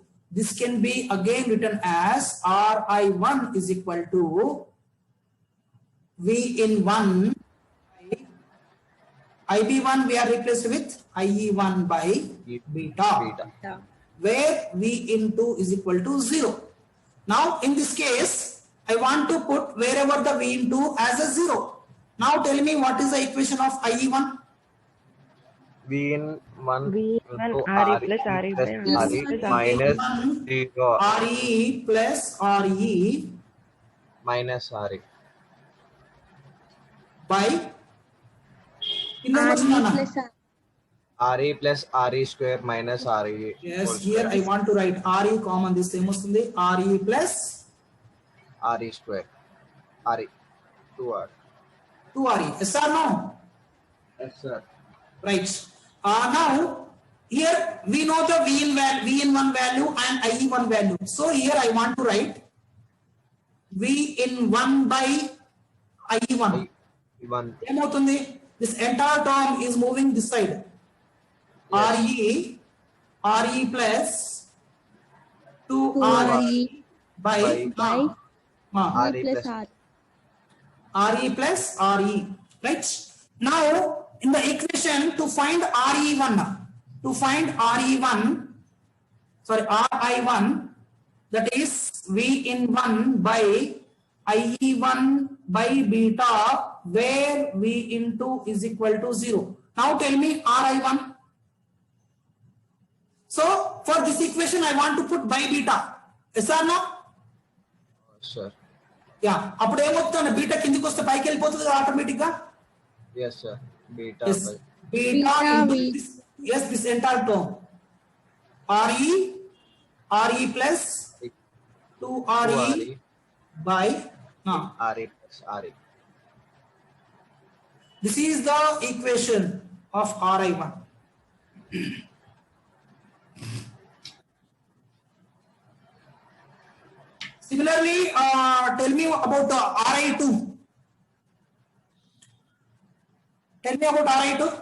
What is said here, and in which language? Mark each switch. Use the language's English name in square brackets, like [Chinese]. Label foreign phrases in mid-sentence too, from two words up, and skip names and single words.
[English] This can be again written as RI1 is equal to V in 1 by IB1 we are replaced with IE1 by beta, where V in 2 is equal to 0. Now in this case, I want to put wherever the V in 2 as a 0. Now tell me what is the equation of IE1? V in 1 V1 into RE RE plus RE plus by RE RE plus RE. minus 1 0 RE plus RE minus RE. by in the RE notes, plus RE plus RE square minus RE yes, whole here square. I want to write RE common. This same వస్తుంది RE plus RE square. RE 2R. 2RE. Yes or no? Yes, sir. Right. Now here we know the V in 1 value and IE1 value. So here I want to write V in 1 by IE1. I1. [Telugu] ఏమవుతుంది? [English] This entire term is moving this side. Yes. RE plus 2RE 2RE by by RE plus plus R. RE plus RE, right? Now in the equation to find RE1, sorry, RI1, that is V in 1 by IE1 by beta, where V into is equal to 0. Now tell me RI1. So for this equation I want to put by beta. Yes or no? sir. [Telugu] యా అప్పుడు ఏమవుతుంది? బీటా కిందికి వస్తే పైకి వెళ్ళిపోతుంది కదా ఆటోమేటిక్ గా. [English] Yes, sir. Beta Yes, by beta Beta into V. this, yes, this entire term RE plus 2RE 2RE by RE plus RE. this is the equation of RI1. Similarly, tell me about the RI2. Tell me about RI2.